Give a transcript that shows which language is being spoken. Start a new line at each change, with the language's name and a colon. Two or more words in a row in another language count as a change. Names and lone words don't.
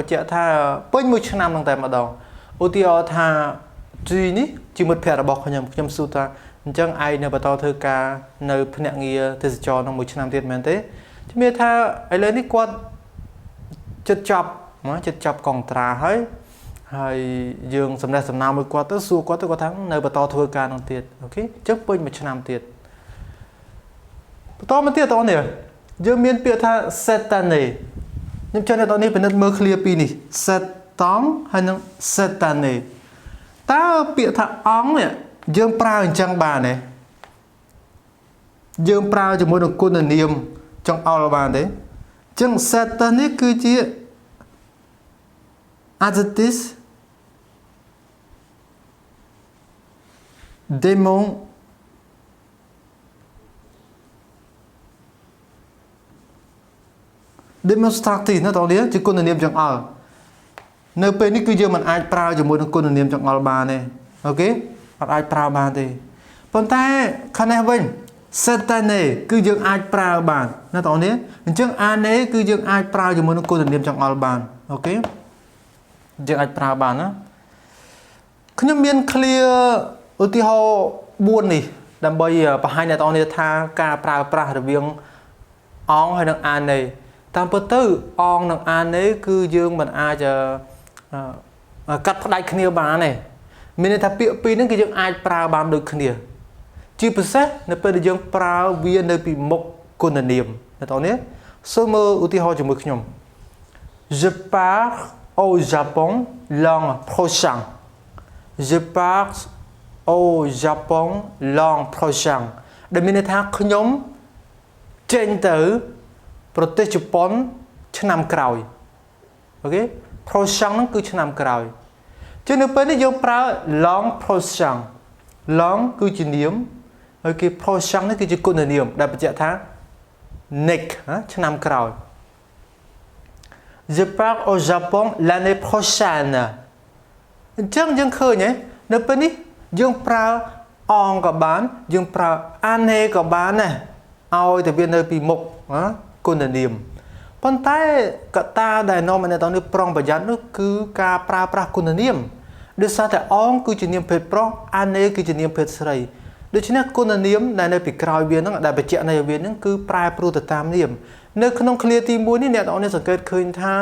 Khmer: បញ្ជាក់ថាពេញមួយឆ្នាំនឹងតែម្ដងឧទាហរណ៍ថាទីនេះជាមិត្តភ័ក្តិរបស់ខ្ញុំសួរថាអញ្ចឹងឯងនៅបន្តធ្វើការនៅភ្នាក់ងារទេសចរនឹងមួយឆ្នាំទៀតមែនទេជំរាបថាឥឡូវនេះគាត់ចិត្តចាប់កងត្រាហើយយើងសំណេះសំណាលមួយគាត់ទៅសួរគាត់ទៅគាត់ថានៅបន្តធ្វើការនឹងទៀតអូខេអញ្ចឹងពេញមួយឆ្នាំទៀត បន្តមកទៀតតោះនេះយើងមានពាក្យថា
French: cette année
Khmer: ខ្ញុំចង់ឲ្យតោះនេះពិនិត្យមើលឃ្លាពីរនេះ septembre ហើយនិង
French: cette année
Khmer: តើពាក្យថាអង្គនេះយើងប្រើអញ្ចឹងបានទេ យើងប្រើជាមួយនឹងគុណនាមចង្អុលបានទេអញ្ចឹង
French: cette année
Khmer: គឺជា
French: adjectif demonstrative
Khmer: ណាតោះនេះជាគុណនាមចង្អុលនៅពេលនេះគឺ យើងមិនអាចប្រើជាមួយនឹងគុណនាមចង្អុលបានទេអូខេអត់អាចប្រើបានទេប៉ុន្តែខាងនេះវិញ
French: cette année
Khmer: គឺយើងអាចប្រើបានណាតោះនេះអញ្ចឹង année គឺយើងអាចប្រើជាមួយនឹងគុណនាមចង្អុល បានអូខេយើងអាចប្រើបានណាខ្ញុំមាន clear ឧទាហរណ៍4នេះដើម្បីបង្ហាញអ្នកនរគ្នាថាការប្រើប្រាស់រវាងអង្គហើយនិង année តាមពិតទៅ អង្គនិង année គឺយើងមិនអាចកាត់ផ្ដាច់គ្នាបានទេមានន័យថាពាក្យពីរហ្នឹងគឺយើងអាចប្រើបានដូចគ្នាជាពិសេស នៅពេលដែលយើងប្រើវានៅពីមុខគុណនាមអ្នកនរគ្នាសូមមើលឧទាហរណ៍ ជាមួយខ្ញុំ
French: Je pars au Japon l'an prochain Je pars au Japon l'an prochain
Khmer: ដែលមានន័យថាខ្ញុំចេញទៅប្រទេសជប៉ុនឆ្នាំក្រោយអូខេ prochain ហ្នឹងគឺឆ្នាំក្រោយចឹងនៅពេលនេះយើងប្រើ
French: l'an prochain l'an
Khmer: គឺជានាមហើយគេ prochain នេះគឺជាគុណនាមដែលបញ្ជាក់ថា next ឆ្នាំក្រោយ
French: Je pars au Japon l'année prochaine
Khmer: អញ្ចឹងយើងឃើញនៅពេលនេះយើងប្រើអង្គក៏បានយើងប្រើ année ក៏បានដែរ ឲ្យតែវានៅពីមុខគុណនាមប៉ុន្តែកត្តាដែលនាំឲ្យអ្នកទាំងនេះប្រុងប្រយ័ត្ននោះគឺការប្រើប្រាស់គុណនាមដោយសារតែអង្គគឺជានាមភេទប្រុស année គឺជានាមភេទស្រីដូច្នេះគុណនាមដែលនៅពីក្រោយវាហ្នឹងដែលបញ្ជាក់នៅវាហ្នឹងគឺប្រែប្រួលទៅតាមនាមនៅក្នុងឃ្លាទី1នេះអ្នកទាំងនេះសង្កេតឃើញថា